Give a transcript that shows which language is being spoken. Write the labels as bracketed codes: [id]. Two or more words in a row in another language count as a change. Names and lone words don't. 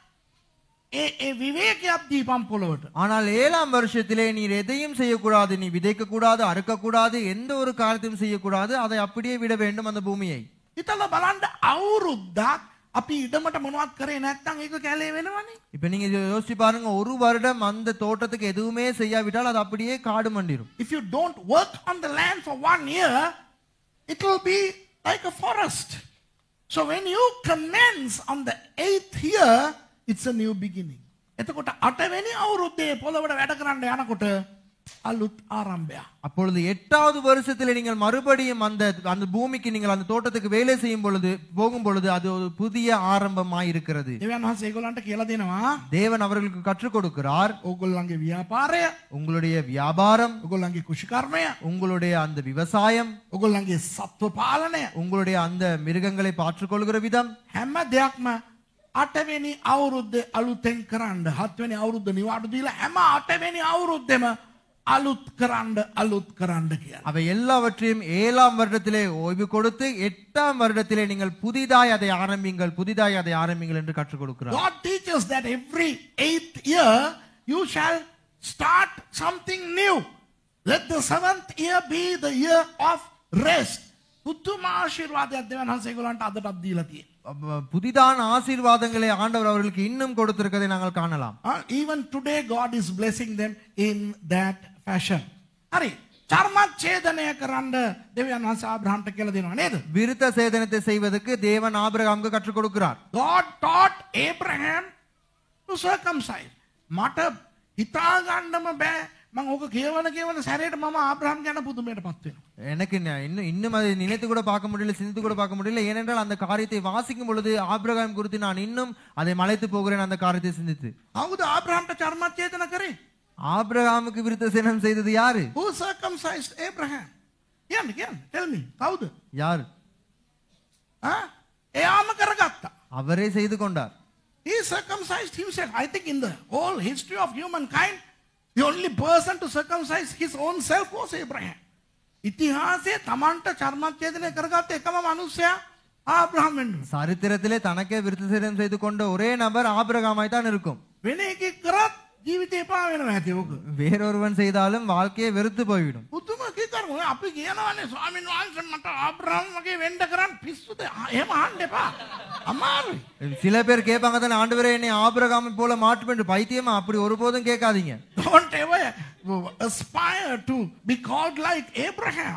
[si] ඒ විවේකයක් දීපම් පොළොවට. [ta] ஆனால் 7ஆம் வருஷத்திலே நீர் எதையும் செய்யக்கூடாது, நீ விதைக்க கூடாது, அறுக்க கூடாது, எந்த ஒரு காரியத்தையும் செய்யக்கூடாது, அதை அப்படியே விட வேண்டும் அந்த பூமியை. [si] හිතලා බලන්න අවුරුද්දක් අපි ඉඩමට මොනවත් කරේ නැත්නම් ඒක කැලේ වෙනවනේ. [ta] இப்ப நீங்க யோசிச்சு பாருங்க, ஒரு வருடம் அந்த தோட்டத்துக்கு எதுவுமே செய்யாவிட்டால் அது அப்படியே காடு மண்டிரும். [en] If you don't work on the land for 1 year, it will be like a forest. So when you commence on the 8th year, it's a new beginning. [si] එතකොට 8 වෙනි අවුරුද්දේ පොළොවට වැඩ කරන්න යනකොට අලුත් ආරම්භයක්. [ta] அப்பொழுது 8வது வருஷத்திலே நீங்கள் மறுபடியும் அந்த பூமிக்கு நீங்கள் அந்த தோட்டத்துக்கு வேலை செய்யும் பொழுது போகும் பொழுது அது ஒரு புதிய ஆரம்பமாய் இருக்கிறது. [si] දෙවියන් වහන්සේ ඒගොල්ලන්ට කියලා දෙනවා, [ta] தேவன் அவர்களுக்கு கற்றுக் கொடுக்கிறார், [si] ඕගොල්ලන්ගේ ව්‍යාපාරය, [ta] உங்களுடைய வியாபாரம், [si] ඕගොල්ලන්ගේ කුෂිකර්මය, [ta] உங்களுடைய அந்த விவசாயம், [si] ඕගොල්ලන්ගේ සත්ව පාලනය, [ta] உங்களுடைய அந்த மிருகங்களை பாற்றுக்கொள்கிற விதம், [si] හැම දෙයක්ම 8 වෙනි අවුරුද්දේ අලුතෙන් කරන්න. 7 වෙනි අවුරුද්ද නිවාඩු දීලා හැම 8 වෙනි අවුරුද්දෙම අලුත් කරන්න කියලා. [ta] அவை எல்லாவற்றையும் 7ஆம் வருடத்திலே ஓய்வு கொடுத்து 8ஆம் வருடத்திலே நீங்கள் புதிதாய் அதை ஆரம்பிங்கள் என்று கற்றுக் கொடுக்கிறார். [en] God teaches that every 8th year you shall start something new. Let the 7th year be the year of rest. [si] පුදුම ආශිර්වාදයක් දෙවියන් වහන්සේ ඒගොල්ලන්ට අදටත් දීලා තියෙනවා. [ta] புதிதான ஆசீர்வாதங்களை ஆண்டவர் அவர்களுக்கு இன்னும் கொடுத்திருக்கதை நாங்கள் காணலாம். [en] Even today God is blessing them in that fashion. [si] හරි. චර්මච්ඡේදනය කරන්න දෙවියන් වහන්සේ ආබ්‍රහම්ට කියලා දෙනවා නේද? [ta] விருத்த சேதனத்தை செய்வதற்கு தேவன் ஆபிரகாமுக்கு கற்றுக் கொடுக்கிறார். [en] God taught Abraham to circumcise. [si] මට හිතා ගන්නම බෑ. මම ඕක කියවන සැරේට මම ආබ්‍රහම් ගැන පුදුමයටපත් වෙනවා. [ta] எனக்கு இன்னும் அதை நினைத்து கூட பார்க்க முடியல, சிந்தித்து கூட பார்க்க முடியல. ஏனென்றால் அந்த காரியத்தை வாசிக்கும் பொழுது ஆபிரகாம் குறித்து நான் இன்னும் அதை மலைத்து போகிறேன் அந்த காரியத்தை சிந்தித்து. [si] කවුද ආබ්‍රහම්ට චර්මච්ඡේදන කරේ? [ta] ஆபிரகாமுக்கு விருத்த சேதனம் செய்தது யாரு? [en] Who circumcised Abraham? [si] කියන්න [en] tell me. [si] කවුද? [ta] யார்? [si] එයාම කරගත්තා. [ta] அவரே செய்து கொண்டார். [en] He circumcised himself. I think in the whole history of humankind, the only person to circumcise his own self was Abraham. [si] ඉතිහාසයේ තමන්ට චර්මච්ඡේදනය කරගත්ත එකම මනුස්සයා ආබ්‍රහම් වෙන්නේ. [ta] சரித்திரத்திலே தனக்கே விருத்த சேதனம் செய்து கொண்ட ஒரே நபர் ஆபிரகாமாய் தான் இருக்கும். [si] වෙන එකෙක් කරත් ජීවිතේ එපා වෙනවා ඇති ඕක. வேறொருவன் செய்தாலும் வாழ்க்கையை வெறுத்து போய்விடும். පුදුම කීකරමු. අපි කියනවානේ ස්වාමීන් වහන්සේ මට ආබ්‍රහම් වගේ වෙන්න කරන් පිස්සුද? එහෙම අහන්න එපා. අමාරුයි. [ta] சில பேர் கேட்பாங்க தானே, ஆண்டவரே என்னை ஆபிரகாமை போல மாற்றும் என்று. பைத்தியமா? அப்படி ஒருபோதும் கேட்காதீங்க. [en] Don't ever aspire to be called like Abraham.